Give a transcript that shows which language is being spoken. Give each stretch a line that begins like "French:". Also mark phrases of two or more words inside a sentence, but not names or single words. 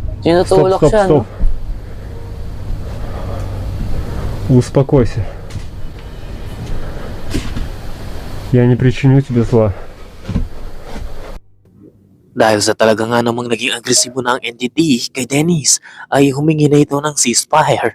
Filipino: Tinutulak siya, no?
Russian: Успокойся. Я не причиню тебе зла.
Filipino: Dahil sa talaga nga namang naging agresibo na ang entity kay Dennis, ay humingi na ito ng ceasefire.